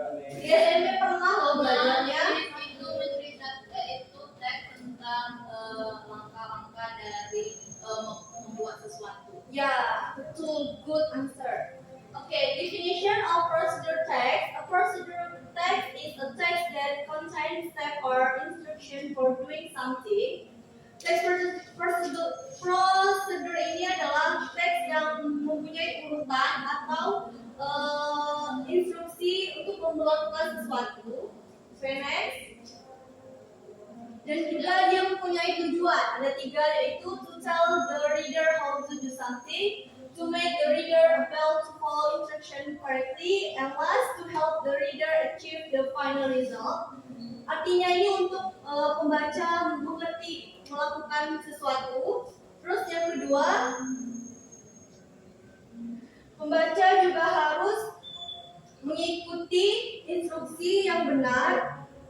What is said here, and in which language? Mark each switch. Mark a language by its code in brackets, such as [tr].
[id] Di SMP pernah loh belajarnya. Itu menceritakan itu teks tentang langkah-langkah dari membuat sesuatu. [en] Yeah, betul, good answer. Okay, definition of procedure text. A procedure text is a text that contains step or instruction for doing something. [id] Teks prosedur ini adalah teks yang mempunyai urutan atau instruksi untuk melakukan sesuatu. [en] Okay, next. [id] Dan juga dia mempunyai tujuan. Ada 3, yaitu [en] to tell the reader how to do something, to make the reader able to follow instruction correctly, and last to help the reader achieve the final result. [id] Artinya ini untuk pembaca mengerti melakukan sesuatu. Terus yang kedua, pembaca juga harus mengikuti instruksi yang benar.